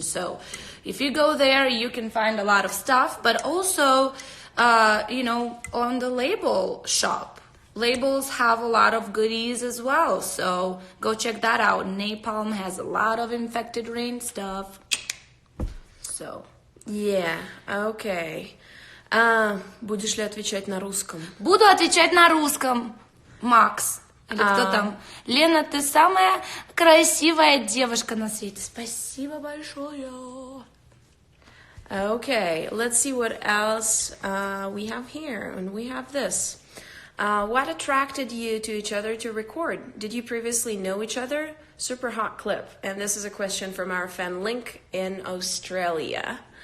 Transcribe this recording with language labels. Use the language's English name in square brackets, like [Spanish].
[English] So if you go there, you can find a lot of stuff, but also, on the label shop. Labels have a lot of goodies as well, so go check that out. Napalm has a lot of Infected Rain stuff. So, yeah, okay. [Russian] Будешь ли отвечать на русском? Буду отвечать на русском. Макс, или кто там? Лена, ты самая красивая девушка на свете. Спасибо большое. [English] Okay, let's see what else we have here. And we have this. What attracted you to each other to record? Did you previously know each other? Super hot clip. And this is a question from our fan Link in Australia.